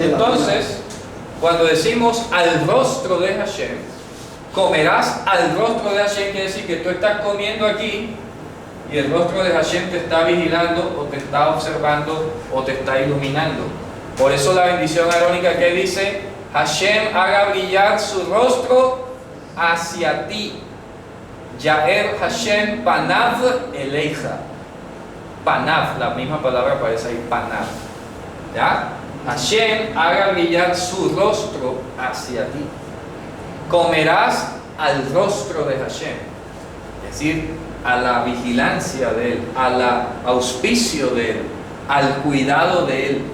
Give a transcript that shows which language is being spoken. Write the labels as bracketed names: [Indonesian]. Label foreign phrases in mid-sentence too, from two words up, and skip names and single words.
[Spanish] Entonces, cuando decimos al rostro de Hashem, comerás al rostro de Hashem, quiere decir que tú estás comiendo aquí y el rostro de Hashem te está vigilando o te está observando o te está iluminando. Por eso la bendición arónica que dice, Hashem haga brillar su rostro hacia ti. [Hebrew] יאר השם פניו אליך. [Spanish] Panav, la misma palabra aparece ahí, panav. ¿Ya? Hashem haga brillar su rostro hacia ti. Comerás al rostro de Hashem. Es decir, a la vigilancia de Él, al auspicio de Él, al cuidado de Él.